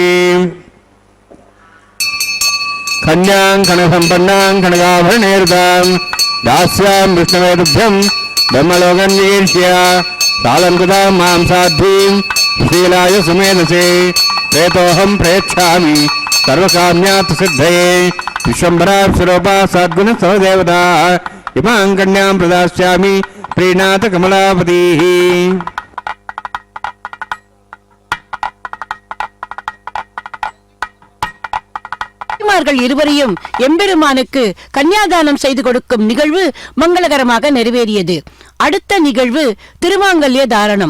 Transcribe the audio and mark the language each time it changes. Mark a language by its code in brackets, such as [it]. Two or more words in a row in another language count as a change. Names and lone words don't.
[sa] कन्यां कनकसम्पन्नां कनकाभरणैर्दां दास्यां विष्णवे तुभ्यं ब्रह्मलोकन्वीर्ष्य सालङ्कृतां मां साध्वीं शीलाय सुमेधसे प्रेतोऽहं प्रेक्षामि सर्वकाम्यात् सिद्धये विश्वम्भराप्सरोपा सद्गुणसहदेवता इमां कन्यां प्रदास्यामि प्रीणात कमलापतिः [ta] இருவரையும் எம்பெருமானுக்கு கன்னியாதானம் செய்து கொடுக்கும் நிகழ்வு மங்களகரமாக நிறைவேறியது. அடுத்த நிகழ்வு திருமாங்கல்ய தாரணம்.